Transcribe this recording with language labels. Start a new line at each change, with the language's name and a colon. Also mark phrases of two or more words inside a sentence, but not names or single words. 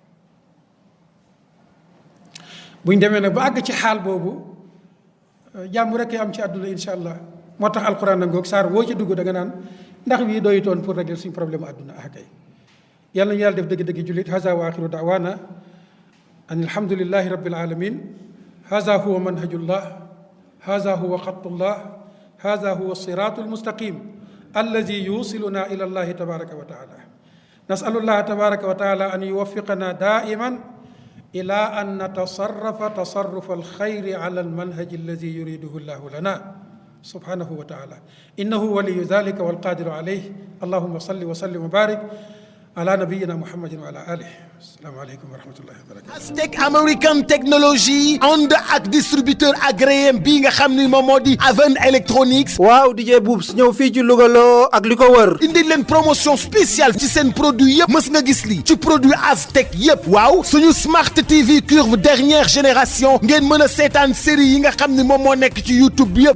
Wolof: buñ demee nag ba àgg ci xaal boobu jàmm rek am ci àdduna
Arabic: إن شاء الله
Wolof: moo tax alquran na ngoog saar woo ci dugg da nga naan ndax wii doyutoon
French: pour régler
Wolof: suñu problème àdduna ah kay yàlla ñu yàlla def dëgg-dëgg jullit
Arabic: هذا وآخر دعوانا أن الحمد لله رب العالمين هذا هو منهج الله هذا هو خط الله هذا هو صراط المستقيم الذي يوصلنا إلى الله تبارك وتعالى نسأل الله تبارك وتعالى أن يوفقنا دائما إلى أن نتصرف تصرف الخير على المنهج الذي يريده الله لنا سبحانه وتعالى إنه ولي ذلك والقادر عليه اللهم صل وسلم وبارك على نبينا محمد وعلى آله السلام عليكم ورحمة الله وبركاته.
Wolof: Aztec American Technology ànd ak
French: distributeur agréé
Wolof: bii nga xam ni moom moo di Aven Electronics. waaw DJ Boubs ñëw fii ci Louga loo ak li ko wër. indi leen
French: promotion spéciale
Wolof: ci seen produit yëpp mës nga gis lii ci produit Aztec yëpp. waaw suñu Smart TV curve
French: dernière génération
Wolof: ngeen mën a seetaan série yi nga xam ni moom moo nekk ci YouTube bi yëpp.